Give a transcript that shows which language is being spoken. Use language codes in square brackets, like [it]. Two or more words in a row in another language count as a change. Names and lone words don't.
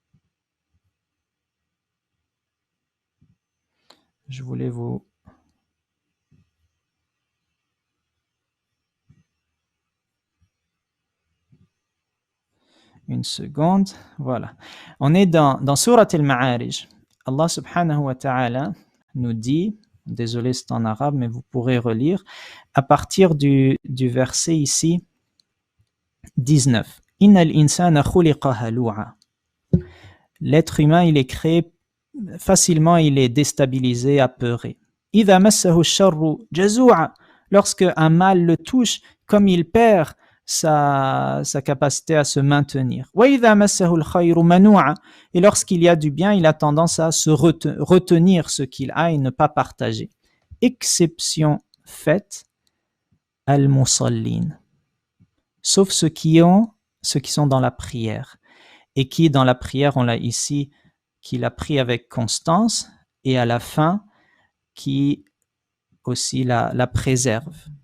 [fr] Je voulais vous... Une seconde, voilà. On est dans Surat Al-Ma'arij. Allah [ar] سبحانه وتعالى [fr] nous dit, désolé c'est en arabe, mais vous pourrez relire, à partir du verset ici, 19. [ar] إن الإنسان خلق هلوعا. [fr] L'être humain, il est créé facilement, il est déstabilisé, apeuré. [ar] إذا مسه الشر جزوعا. [fr] Lorsque un mal le touche, comme il perd sa capacité à se maintenir. [ar] وَإِذَا مَسَّهُ الْخَيْرُ مَنُوعًا. [fr] Et lorsqu'il y a du bien, il a tendance à se retenir ce qu'il a et ne pas partager. Exception faite, al-musallin. Sauf ceux qui sont dans la prière. Et qui, dans la prière, on l'a ici, qu'il a pris avec constance, et à la fin, qui aussi la préserve.